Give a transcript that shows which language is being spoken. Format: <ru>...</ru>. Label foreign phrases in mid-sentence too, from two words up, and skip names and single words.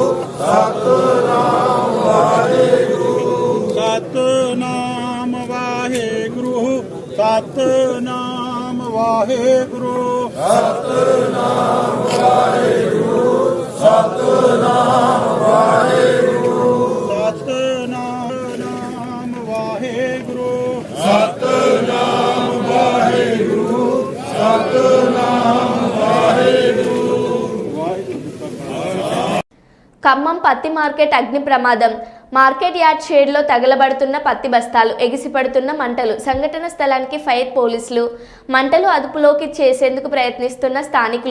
<pa>ਸਤਿਨਾਮ ਵਾਹਿਗੁਰੂ ਸਤਿਨਾਮ ਵਾਹਿਗੁਰੂ ਸਤਿਨਾਮ ਵਾਹਿਗੁਰੂ ਸਤਿਨਾਮ ਵਾਹਿਗੁਰੂ ਸਤਿਨਾਮ ਵਾਹਿਗੁਰੂ ਸਤਿਨਾਮ ਵਾਹਿਗੁਰੂ ਸਤਿਨਾਮ ਵਾਹਿਗੁਰੂ</pa> <te>ఖమ్మం పత్తి మార్కెట్ అగ్ని ప్రమాదం. మార్కెట్ యార్డ్ షేడ్లో తగలబడుతున్న పత్తి బస్తాలు, ఎగిసిపడుతున్న మంటలు. సంఘటన స్థలానికి ఫైర్ పోలీసులు. మంటలు అదుపులోకి చేసేందుకు ప్రయత్నిస్తున్న స్థానికులు.</te>